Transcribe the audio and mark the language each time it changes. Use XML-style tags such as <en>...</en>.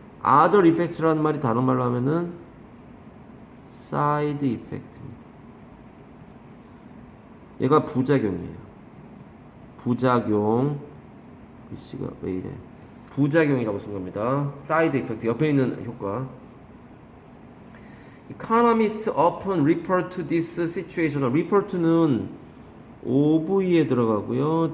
<ko>other effects라는 말이 다른 말로 하면은 side effect입니다. 얘가 부작용이에요. 부작용. 글씨가 왜 이래? 부작용이라고 쓴 겁니다. side effect. 옆에 있는 효과.</ko> <en>Economists often refer to this situation.</en> <ko>refer to는 OV에 들어가고요.</ko>